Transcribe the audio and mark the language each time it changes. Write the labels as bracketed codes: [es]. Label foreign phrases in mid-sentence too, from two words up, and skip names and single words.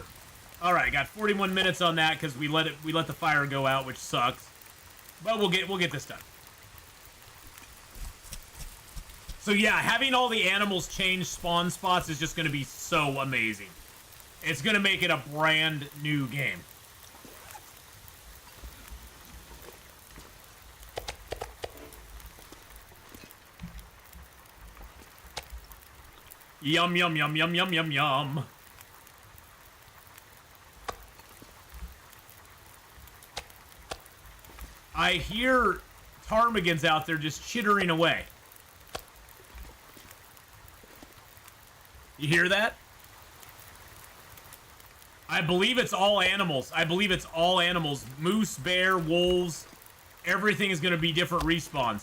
[en] All right, got 41 minutes on that because we let the fire go out, which sucks. But we'll get this done. So yeah, having all the animals change spawn spots is just going to be so amazing. It's going to make it a brand new game. Yum, yum, yum, yum, yum, yum, yum. I hear ptarmigans out there just chittering away. You hear that? I believe it's all animals. I believe it's all animals. Moose, bear, wolves. Everything is going to be different respawns.